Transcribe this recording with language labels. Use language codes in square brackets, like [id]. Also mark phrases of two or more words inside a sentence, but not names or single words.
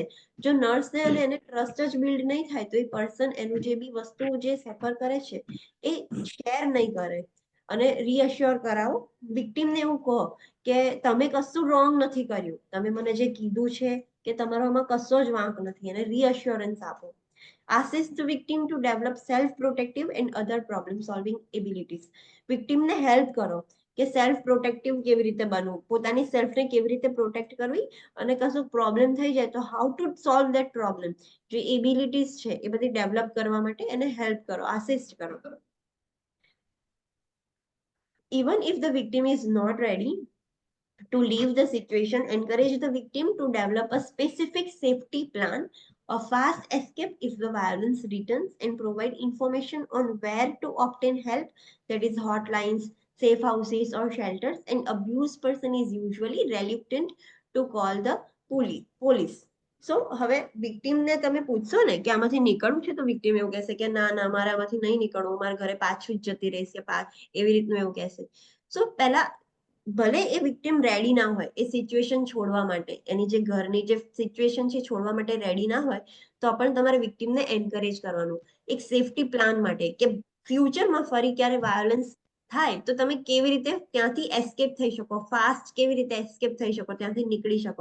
[gu] જો નર્સને અને એને ટ્રસ્ટ જ બિલ્ડ નહીં થાય તો એ પર્સન એનું જે બી વસ્તુ જે સફર કરે છે એ શેર નહીં કરે. અને રીઅશ્યોર કરાવો વિક્ટિમને, એવું કહો કે તમે કશું રોંગ નથી કર્યું, તમે મને જે કીધું છે કે તમારામાં કશો જ વાંક નથી, અને રીઅશ્યોરન્સ આપો. [en] Assist the victim to develop self-protective and other problem-solving abilities. [gu] વિક્ટિમને હેલ્પ કરો કે [en] self protective [gu] કેવી રીતે બનવું, પોતાની સેલ્ફને કેવી રીતે પ્રોટેક્ટ કરવી, અને કશું પ્રોબ્લેમ થઈ જાય તો [en] how to solve that problem. [gu] જે એબિલિટીઝ છે એ બધી ડેવલપ કરવા માટે એને હેલ્પ કરો, આસિસ્ટ કરો. [en] Even if the victim is not ready to leave the situation, encourage the victim to develop a specific safety plan A fast escape if the violence returns, and provide information on where to obtain help, that is hotlines, safe houses or shelters. An abused person is usually reluctant to call the police. [gu] સો હવે વિક્ટીમને તમે પૂછશો ને કે આમાંથી નીકળવું છે, તો વિક્ટીમ એવું કહેશે કે ના ના મારે આમાંથી નહીં નીકળવું, મારા ઘરે પાછું જ જતી રહીશ કે એવી રીતનું એવું કહેશે. સો પહેલા ભલે એ વિક્ટીમ રેડી ના હોય એ સિચ્યુએશન છોડવા માટે, એની જે ઘરની જે સિચ્યુએશન છે છોડવા માટે રેડી ના હોય, તો પણ તમારે વિક્ટીમને એન્કરેજ કરવાનું એક [en] safety plan [gu] માટે, કે ફ્યુચરમાં ફરી ક્યારે વાયોલન્સ થાય તો તમે કેવી રીતે ત્યાંથી એસ્કેપ થઈ શકો, ફાસ્ટ કેવી રીતે એસ્કેપ થઈ શકો, ત્યાંથી નીકળી શકો.